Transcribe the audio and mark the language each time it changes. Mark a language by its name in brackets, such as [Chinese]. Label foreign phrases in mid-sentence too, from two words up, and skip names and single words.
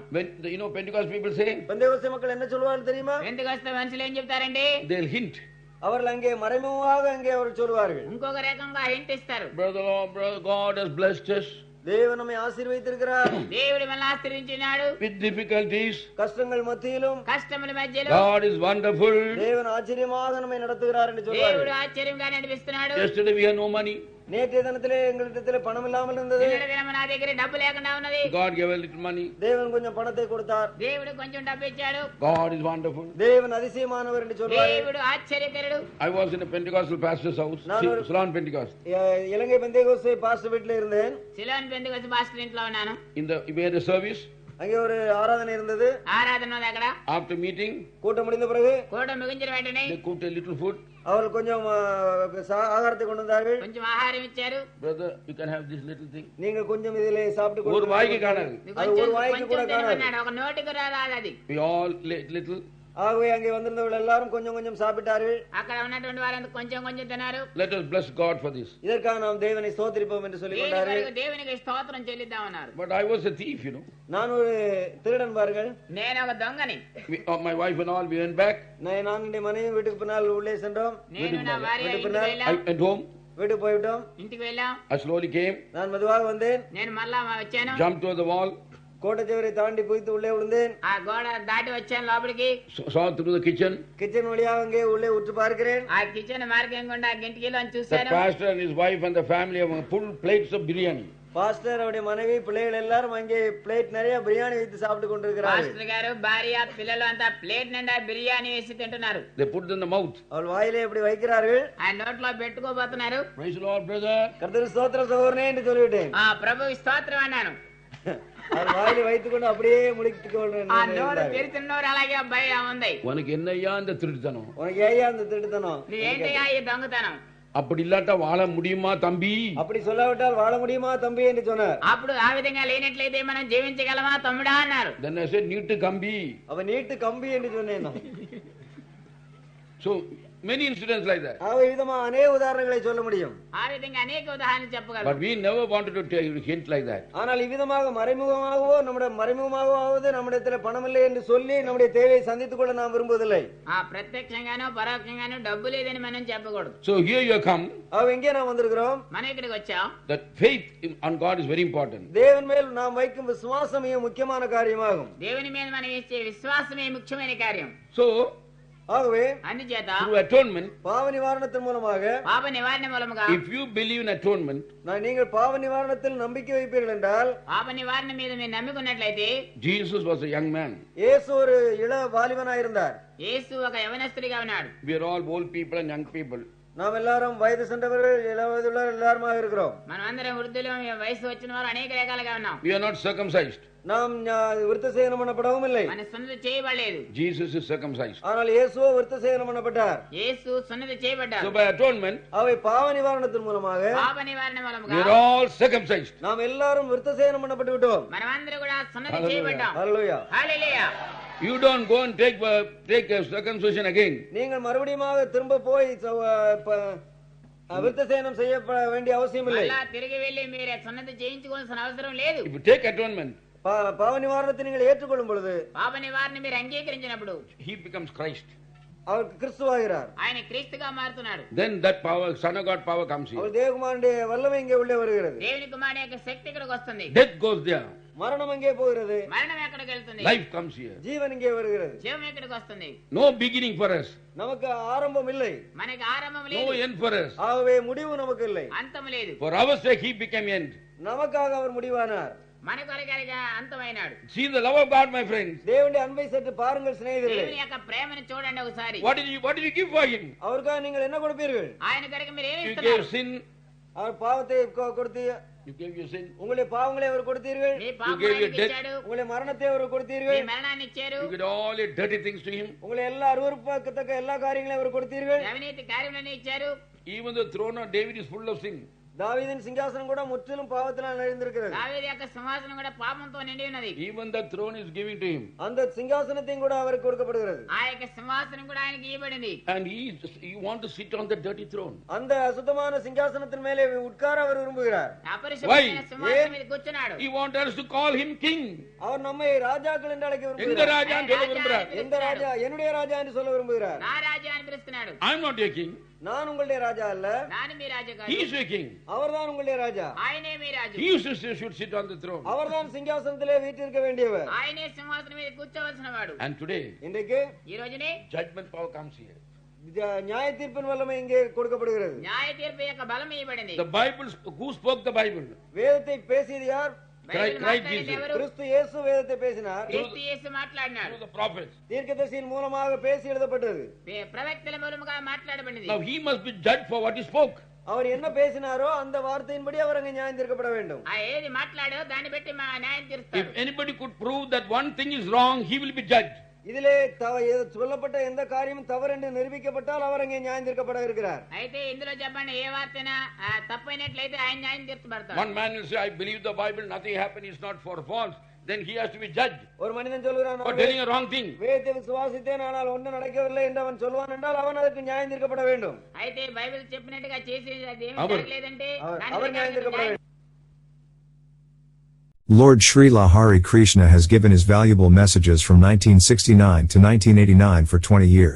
[English] When Pentecost people say, [Tamil] பெந்தேகோஸ்தே மக்கள் என்ன சொல்வார்கள் தெரியுமா? [Telugu] పెంతెకొస్తే మనుషులు ఏం చెప్తారండి? [English] they'll hint. [Tamil] அவர்கள் அங்கே மறைமுகமாக அங்கே அவர்கள் சொல்வார்கள், [Telugu] ఇంకొక రకంగా హింట్ ఇస్తారు. [English] Brother, God has blessed us [Tamil] தேவன் நம்மை ஆசீர்வதித்திருக்கிறார், [Telugu] దేవుడు మనల్ని ఆశీర్వదించినాడు. [English] with difficulties. [Tamil] கஷ்டங்கள் மத்தியிலும் [Telugu] కష్టముల మధ్యలో [English] God is wonderful. [Tamil] தேவன் ஆச்சரியமாக நம்மை நடத்துகிறார் என்று [Telugu] దేవుడు [Tamil] சொல்வார்கள். [Telugu] ఆశ్చర్యంగా నడిపిస్తున్నాడు. [English] Yesterday we had no money. [Tamil] நேற்றைய தினத்திலே எங்களிடத்திலே பணம் இல்லாமல் இருந்தது, [Telugu] నిన్నటి దినము నా దగ్గర డబ్బు లేకుండా ఉన్నది. [English] God gave a little money. [Tamil] தேவன் கொஞ்சம் பணத்தை கொடுத்தார். [Telugu] దేవుడు కొంచెం డబ్బు ఇచ్చాడు. [English] God is wonderful. [Tamil] தேவன் அதிசயமானவர் என்று சொல்வார்கள். [Telugu] దేవుడు ఆశ్చర్యకరుడు. [English] I was in a Pentecostal pastor's house, Ceylon Pentecost. [Tamil] இலங்கை பெந்தேகோஸ்தே பாஸ்டர் வீட்டில் இருந்தேன். [Telugu] సిలోన్ పెంతెకొస్తే పాస్టర్ ఇంట్లో ఉన్నాను. [English] We had a service. [Tamil] அங்கே ஒரு ஆராதனை இருந்தது. [Telugu] ఆరాధన ఉంది అక్కడ. [English] After meeting, [Tamil] கூட்டம் முடிந்த பிறகு [Telugu] కూట ముగించిన వెంటనే [English] they cooked a little food. [Tamil] அவர்கள் கொஞ்சம் ஆகாரத்தை கொண்டு வந்தார்கள். [Telugu] కొంచెం ఆహారం ఇచ్చారు. [English] Brother, you can have this little thing. [Tamil] நீங்க கொஞ்சம் இதிலே சாப்பிட்டு ஒரு வாய்க்கு காணாது. அது ஒரு வாய்க்கு கூட காணாது. [Telugu] ఒక నోటికి రాదు అది. [English] We all little. [Tamil] ஆகவே அங்கே வந்திருந்தவர்கள் எல்லாரும் கொஞ்சம் கொஞ்சம் சாப்பிட்டார்கள். [Telugu] అక్కడ ఉన్నటువంటి వారంతా కొంచెం కొంచెం తిన్నారు. [English] Let us bless God for this. [Tamil] இதற்காக நாம் தேவனை ஸ்தோத்திரிப்போம் என்று சொல்லிக் கொண்டார்கள். [Telugu] దేవునికి స్తోత్రం చెల్లిద్దామన్నారు. [English] But I was a thief, [Tamil] நான் ஒரு திருடன் பாருங்கள். [Telugu] నేను ఒక దొంగని. [English] My wife and all, we went back. [Tamil] நான் என்னுடைய மனைவி வீட்டுக்கு பின்னால் உள்ளே சென்றோம். [Telugu] నేను నా భార్య ఇంటికి వెళ్ళాం. [English] I went home. [Tamil] வீட்டுக்கு போய்விட்டோம். [Telugu] ఇంటికి వెళ్ళాం. [English] I slowly came. [Tamil] நான் மெதுவாக வந்தேன். [Telugu] నేను మళ్ళా వచ్చాను. [English] Jumped over the wall. [Tamil] கோட்டச்சுவரை தாண்டி குதித்து உள்ளே விழுந்தேன். [Telugu] ఆ గోడ దాటి వచ్చాను లోపలికి. [English] Saw through the kitchen. [Tamil] கிச்சன் வழியாக அங்கே உள்ளே உற்று பார்க்கிறேன். [Telugu] ఆ కిచెన్ మార్గం గుండా గింటికిలో [English] The [Telugu] చూశాను. [English] pastor and his wife and the family have full plates of biryani. [Tamil] பாஸ்டர் அவருடைய மனைவி பிள்ளைகள் எல்லாரும் அங்கே பிளேட் நிறைய பிரியாணி வைத்து சாப்பிட்டு கொண்டிருக்கிறார்கள். [Telugu] పాస్టర్ గారు భార్య పిల్లలు అంతా ప్లేట్ నిండా బిర్యానీ వేసి తింటున్నారు. [English] They put it in the mouth. [Tamil] அவள் வாயிலே இப்படி வைக்கிறார்கள். [Telugu] ఆ నోట్లో పెట్టుకోబోతున్నారు. [English] Praise the Lord, brother. [Tamil] கர்த்தர் ஸ்தோத்திரம் சகோதரனே என்று சொல்லிவிட்டேன். [Telugu] ఆ ప్రభు స్తోత్రం అన్నాను. [Tamil] அவர் வாயிலே வைத்துக்கொண்டு அப்படியே முடித்துக் கொண்டு [Telugu] ఆ నోరు తెరిచిన నోరు అలాగే భయం ఉంది. [Tamil] உனக்கு என்னையா இந்த திருட்டுத்தனம்? உனக்கு ஏயா அந்த திருட்டுத்தனம்? [Telugu] నువ్వేంటయ్యా ఈ దొంగతనం? [Tamil] அப்படி இல்லாட்டா வாழ முடியுமா தம்பி? அப்படி சொல்லாவிட்டால் வாழ முடியுமா தம்பி என்று சொன்னார். [Telugu] అప్పుడు ఆ విధంగా లేనట్లయితే మనం జీవించగలమా తమ్ముడా అన్నారు. [English] Then I said, [Tamil] நீட்டு கம்பி. அவ நீட்டு கம்பி என்று சொன்னேன். [English] So many incidents like that. [Tamil] விதமா அநேக உதாரணங்களை சொல்ல முடியும். [Telugu] ఆ విధంగా అనేక ఉదాహరణలు చెప్పగలం. [English] But we never wanted to tell you hint like that. [Tamil] ஆனால் இவ்விதமாக மறைமுகமாகவோ நம்மிடத்தில் பணம் இல்லை என்று சொல்லி நம்முடைய தேவையை சந்தித்துக் கொள்ள நாம் விரும்புவதில்லை. [Telugu] ఆ ప్రత్యక్షంగానో పరోక్షంగానో డబ్బు లేదని మనం చెప్పకూడదు. [English] So here you come. [Tamil] எங்கே நாம் வந்திருக்கிறோம்? [Telugu] మనం ఇక్కడికి వచ్చాం. [English] That faith on God is very important. [Tamil] தேவன் மேல் நாம் வைக்கும் விசுவாசம் மிக முக்கியமான காரியமாகும். [Telugu] దేవుని మీద మనం ఇచ్చే విశ్వాసమే ముఖ్యమైన కార్యం. [English] So [Tamil] ஆகவே [Telugu] అందుచేత [English] through atonement, [Tamil] பாவ நிவாரணத்தின் மூலமாக, [Telugu] పాప నివారణ మూలముగా, [English] if you believe in atonement, [Tamil] நீங்கள் பாவ நிவாரணத்தில் நம்பிக்கை வைப்பீர்கள் என்றால், [Telugu] పాప నివారణ మీద మీరు నమ్ముకున్నట్లయితే, [English] Jesus was a young man. [Tamil] இயேசு ஒரு இள வாலிபனாய் இருந்தார். [Telugu] యేసు ఒక యవనస్తుడిగా ఉన్నాడు. [English] We are all old people and young people. [Tamil] நாம் எல்லாரும் வயது சென்றவர்கள் இளவயதுள்ளவர் எல்லாருமாக இருக்கிறோம். [Telugu] మనం అందరం వృద్ధులు, వయసు వచ్చిన వారు అనేక రకాలుగా ఉన్నాం. [English] We are not circumcised. [Tamil] நாம் விருத்தசேதனம் பண்ணப்படவும் இல்லை. [Telugu] మన సున్నతి చేయబడలేదు. [English] Jesus is circumcised. [Tamil] ஆனால் இயேசுவோ விருத்தசேதனம் பண்ணப்பட்டார். [Telugu] యేసు సున్నతి చేయబడ్డారు. [English] So by atonement, [Tamil] அவை பாவ நிவாரணத்தின் மூலமாக, [Telugu] పాప నివారణ మూలముగా, [English] we are all circumcised. [Tamil] நாம் எல்லாரும் விருத்தசேதனம் பண்ணப்பட்டு விட்டோம். [Telugu] మనమందరం కూడా సున్నతి చేయబడ్డాం. [Tamil] ஹல்லேலூயா. [Telugu] హల్లెలూయా. [English] You don't go and take a circumcision again. [Tamil] நீங்கள் மறுபடியும் திரும்ப போய் விருத்தசேதனம் செய்ய வேண்டிய அவசியம் இல்லை. [Telugu] అలా తిరిగి వెళ్ళి మీరు సున్నతి చేయించుకోవాల్సిన అవసరం లేదు. [English] If you take atonement, [Tamil] பாவ நிவாரணத்தை நீங்கள் ஏற்றுக்கொள்ளும் பொழுது [Telugu] పాప నివారణ మీరు అంగీకరించినప్పుడు [English] he becomes Christ. [Tamil] அவர் கிறிஸ்துவாகிறார். [Telugu] ఆయన క్రీస్తుగా మారుతున్నాడు. [English] Then that power, Son of God power comes here. [Tamil] அவர் தேவகுமாரனுடைய வல்லமை இங்கே உள்ளே வருகிறது. [Telugu] దేవుని కుమారుని యొక్క శక్తి ఇక్కడికి వస్తుంది. [English] Death goes there. [Tamil] மரணம் அங்கே போகிறது. [Telugu] మరణం ఎక్కడికి వెళ్తుంది? [English] Life comes here. [Tamil] ஜீவன் இங்கே வருகிறது. [Telugu] జీవం ఎక్కడికి వస్తుంది? [English] No beginning for us. [Tamil] நமக்கு ஆரம்பம் இல்லை. [Telugu] మనకి ఆరంభం [English] No [Telugu] లేదు, [English] end for us. [Tamil] ஆகவே முடிவு நமக்கு இல்லை. [Telugu] అంతం లేదు. [English] For our sake he became end. [Tamil] நமக்காக அவர் முடிவானார். [Telugu] మన కొరకగా అంతమైనాడు. [English] See the love of God, my friends. [Tamil] தேவனுடைய அன்பை சற்று பாருங்கள் சிநேகிதர்களே. [Telugu] దేవుని యొక్క ప్రేమను చూడండి ఒకసారి. [English] What did you give for him? [Tamil] அவருக்காக நீங்கள் என்ன கொடுப்பீர்கள்? [Telugu] ఆయన కొరకు మీరు ఏమి [English] You [Telugu] ఇస్తున్నారు? [English] gave sin. [Tamil] அவர் பாவத்தை கொடுத்து [English] You gave your sin. [Tamil] உங்களுடைய பாவங்களை அவர் கொடுத்தீர்கள். [Telugu] మీ [English] You gave [Telugu] పాపములను [English] your death. [Telugu] ఇచ్చాడు, [Tamil] உங்களுடைய மரணத்தை அவர் [Telugu] మీ [Tamil] கொடுத்தீர்கள். [Telugu] మరణాన్ని ఇచ్చారు, [English] You did all your dirty things to him. [Tamil] உங்களை எல்லா அருவருப்பத்தக்க எல்லா காரியங்களையும் அவர் கொடுத்தீர்கள். [Telugu] అవినీతి కార్యములను ఇచ్చారు. [English] Even the throne of David is full of sin. [Tamil] தாவீதின் சிங்காசனம் கூட முற்றிலும் பாவத்தினால் நிறைந்திருக்கிறது. [Telugu] దావీదు యొక్క సింహాసనం కూడా పాపంతో నిండి ఉన్నది. [English] Even the throne is given to him. [Tamil] அந்த சிங்காசனத்தையும் கூட அவருக்கு கொடுக்கப்படுகிறது. [Telugu] ఆ యొక్క సింహాసనం కూడా ఆయనకి ఇవ్వబడింది. [English] And he want to sit on the dirty throne. [Tamil] அந்த அசுத்தமான சிங்காசனத்தின் மேலே உட்கார அவர் விரும்புகிறார். [Telugu] అపరిశుభ్రమైన సింహాసనం మీద కూర్చున్నాడు. [English] He wants us to call him king. [Tamil] அவர் நம்மை ராஜாக்கள் என்று அழைக்க எங்க விரும்புகிறார். ராஜா என்று சொல்ல விரும்புகிறார். எந்த ராஜா? என்னுடைய ராஜா என்று சொல்ல விரும்புகிறார். [Telugu] నా రాజా అని పిలుస్తున్నాడు. [English] I'm not your king. [Tamil] நான் உங்களுடைய ராஜா அல்ல, [Telugu] నాని మీ రాజు కాదు, [English] He is your king. [Tamil] அவர்தான் உங்களுடைய ராஜா. [Telugu] ఆయనే మీ రాజు. [English] He should sit on the throne. [Tamil] அவர்தான் சிங்காசனத்திலே வீற்றிருக்க வேண்டியவர். [Telugu] ఆయనే సింహాసనం మీద కూర్చోవలసిన వాడు. [English] And today, [Tamil] இன்றைக்கு [Telugu] ఈ రోజునే [English] judgment power comes here. [Tamil] நியாய தீர்ப்பின் வல்லமை இங்கே கொடுக்கப்படுகிறது. [Telugu] న్యాయ తీర్పు యొక్క బలం ఇవ్వబడింది. [English] The Bible, who spoke the Bible? [Tamil] வேதத்தை பேசியது யார்? [Telugu] బైబిల్ Christ మాట్లాడింది Jesus. ఎవరు? [Tamil] கிறிஸ்து இயேசு வேதத்தை பேசினார். [Telugu] క్రీస్తు యేసు మాట్లాడినాడు. [English] Through the prophets. [Tamil] தீர்க்கதரிசியின் மூலமாக பேசி எழுதப்பட்டது. [Telugu] ప్రవక్తల మూలముగా మాట్లాడబడింది. [English] Now he must be judged for what he spoke. [Tamil] அவர் என்ன பேசினாரோ அந்த வார்த்தையின்படி அவர் அங்கே நியாயம் தீர்க்கப்பட வேண்டும். [Telugu] ఆ ఏది మాట్లాడో దాన్ని బట్టి మా న్యాయం [English] If [Telugu] తీరుస్తాడు. [English] anybody could prove that one thing is wrong, he will be judged. [Tamil] இதிலே சொல்லப்பட்ட எந்த காரியமும் தவறு என்று நிரூபிக்கப்பட்டால் அவர் அங்கே நியாயம் தீர்க்கப்பட இருக்கிறார். [Telugu] అయితే ఇందులో చెప్పండి ఏ వార్తైనా తప్పైనట్లయితే ఆయన న్యాయం తీర్చబడతాడు. [English] One man will say, I believe the Bible, nothing happened, it's not for false. Then he has to be judged [Tamil] ஒரு மனிதன் சொல்கிறான், [English] for telling a wrong thing. [Tamil] வேதத்தை விசுவாசித்தேன் ஆனால் ஒன்றும் நடக்கவில்லை என்று அவன் சொல்வான் என்றால் அவன் அதற்கு நியாயம் தீர்க்கப்பட வேண்டும். [Telugu] అయితే బైబిల్ చెప్పినట్టుగా చేసి అదేమీ [Tamil] அவர்- [Telugu] జరగలేదంటే [Tamil] அவர் நியாயம் தீர்க்கப்பட வேண்டும். [English] Lord Srila Hari Krishna has given his valuable messages from 1969 to 1989 for 20 years.